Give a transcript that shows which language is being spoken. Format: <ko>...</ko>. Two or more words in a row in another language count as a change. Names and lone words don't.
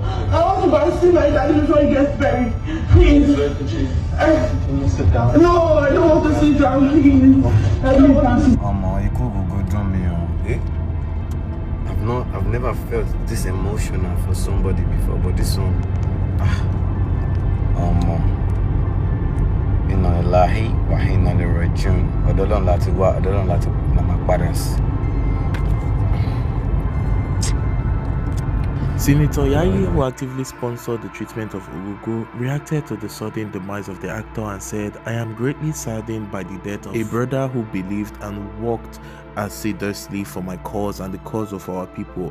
<en>I want to go and see my daddy before he gets buried. Please. Can you sit down? No, I don't want to sit down. Please. I don't want to sit down. You could go drum me on. I've never felt this emotional for somebody before, but this one.</en> <ar>إنا لله وإنا إليه راجعون.</ar> <yo>Ọlọ́run láti wá, Ọlọ́run láti máa padà sí.</yo> <en>Senator Yayi, who actively sponsored the treatment of Ogogo, reacted to the sudden demise of the actor and said, "I am greatly saddened by the death of a brother who believed and worked assiduously for my cause and the cause of our people.</en>